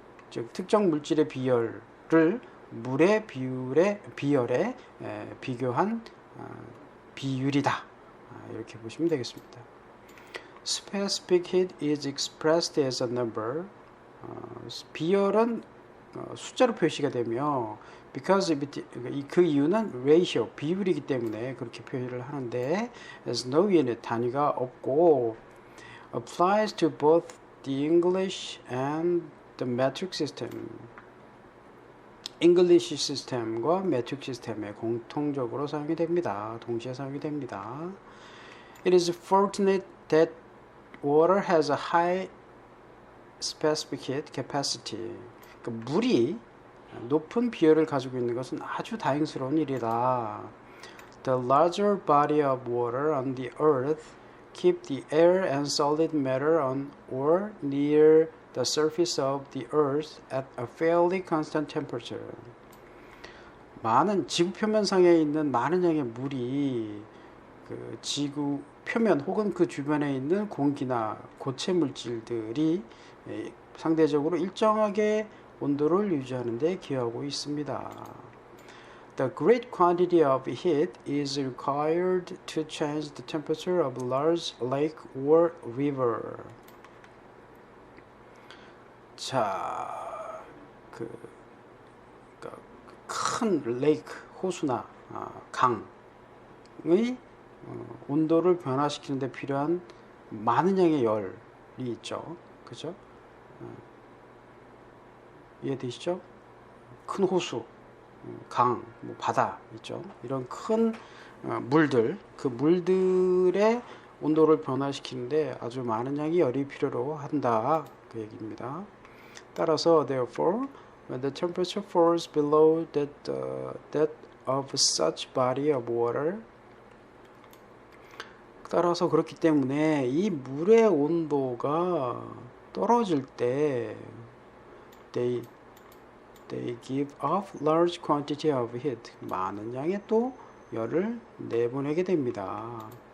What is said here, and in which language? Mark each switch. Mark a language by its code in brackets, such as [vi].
[ko] 즉 특정 물질의 비열을 물의 비열에 비교한 비율이다, 이렇게 보시면 되겠습니다. [en] Specific heat is expressed as a number. [ko] 비열은 숫자로 표시가 되며, because 그 이유는 ratio, 비율이기 때문에 그렇게 표현을 하는데, as no unit, 단위가 없고, [en] applies to both the English and the metric system. [ko] English 시스템과 metric 시스템에 공통적으로 사용이 됩니다. 동시에 사용이 됩니다. [en] It is fortunate that water has a high specific heat capacity. [ko] 그 물이 높은 비열을 가지고 있는 것은 아주 다행스러운 일이다. [en] The larger body of water on the earth keep the air and solid matter on or near the surface of the earth at a fairly constant temperature. [ko] 지구 표면상에 있는 많은 양의 물이 그 지구 표면 혹은 그 주변에 있는 공기나 고체 물질들이 상대적으로 일정하게 온도를 유지하는 데 기여하고 있습니다. [en] The great quantity of heat is required to change the temperature of a large lake or river. [ko] 자, 큰 레이크, 호수나 강의 온도를 변화시키는 데 필요한 많은 양의 열이 있죠. 그죠? 이해되시죠? 큰 호수, 강, 뭐 바다 있죠. 이런 큰 물들, 그 물들의 온도를 변화시키는데 아주 많은 양의 열이 필요로 한다. 그 얘기입니다. [en] 따라서 therefore, when the temperature falls below that of such body of water, [ko] 따라서 그렇기 때문에 이 물의 온도가 떨어질 때 [en] they give off large quantity of heat, [ko] 많은 양의 또 열을 내보내게 됩니다.